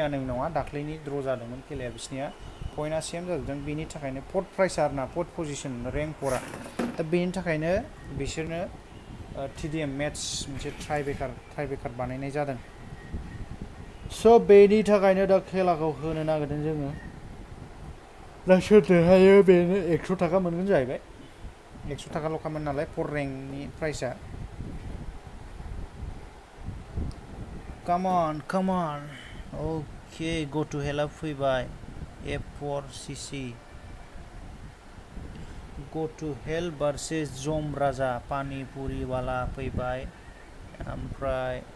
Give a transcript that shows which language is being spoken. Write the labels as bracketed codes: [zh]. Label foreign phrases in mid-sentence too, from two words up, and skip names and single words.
[brx] नङा दाख्लैनि द्र जादोंमोन खेलाया बिसनिया पइन्टआ सेम जादों बेनि थाखायनो [en] fourth price [brx] आरोना [en] fourth position rank [brx] 4 दा बेनि थाखायनो बिसोरनो [en] TDM match [brx] मोनसे ट्राइबेकार बानायनाय जादों स' बेनि थाखायनो दा खेलाखौ होनो नागिरदों जोङो दा सोर देरहायो बेनो 100 थाखा मोनगोन जाहैबाय 100 थाखाल'खामोन नालाय 4 रेंकनि प्राइसआ [en] come on okay go to hell फैबाय F4CC go to hell versus जम राजा पानीपुरी वाला [brx] फैबाय ओमफ्राय